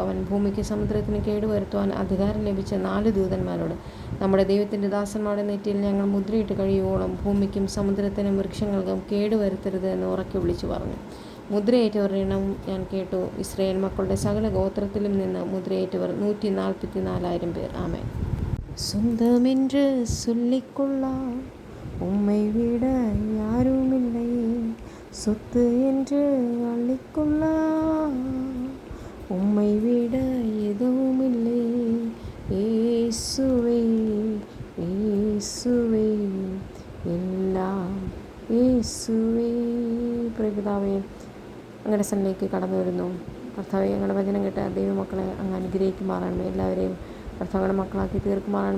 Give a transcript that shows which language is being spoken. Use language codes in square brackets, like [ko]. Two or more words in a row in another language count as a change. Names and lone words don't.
[ml] അവൻ ഭൂമിക്ക് സമുദ്രത്തിന് കേടുവരുത്തുവാൻ അധികാരം ലഭിച്ച 4 ദൂതന്മാരോട്, നമ്മുടെ ദൈവത്തിൻ്റെ ദാസന്മാരുടെ നെറ്റിയിൽ ഞങ്ങൾ മുദ്രയിട്ട് കഴിയുവോളം ഭൂമിക്കും സമുദ്രത്തിനും വൃക്ഷങ്ങൾക്കും കേടുവരുത്തരുത് എന്ന് ഉറക്കെ വിളിച്ചു പറഞ്ഞു. മുദ്രയേറ്റവരുടെ എണ്ണവും ഞാൻ കേട്ടു. ഇസ്രായേൽ മക്കളുടെ സകല ഗോത്രത്തിലും നിന്ന് മുദ്രയേറ്റവർ 144,000 പേർ. ആമേൻ. [ta] சொந்தமென்று சொல்லிக்கொள்ள உம்மை விட யாருமில்லை, சொத்து என்று அள்ளிக்கொள்ள உம்மை விட எதுவுமில்லை. [ml] യേശുവേ യേശുവേ എല്ലാം യേശുവേ. പ്രിയപിതാവേ, അങ്ങയുടെ സന്നിധിയിലേക്ക് കടന്നു വരുന്നു. കർത്താവേ, ഞങ്ങളുടെ വചനം കേട്ട ദൈവമക്കളെ അങ്ങ് അനുഗ്രഹിക്കുമാറാണമേ. എല്ലാവരെയും കർത്താവിൻ്റെ മക്കളാക്കി തീർക്കുമാറാണമേ.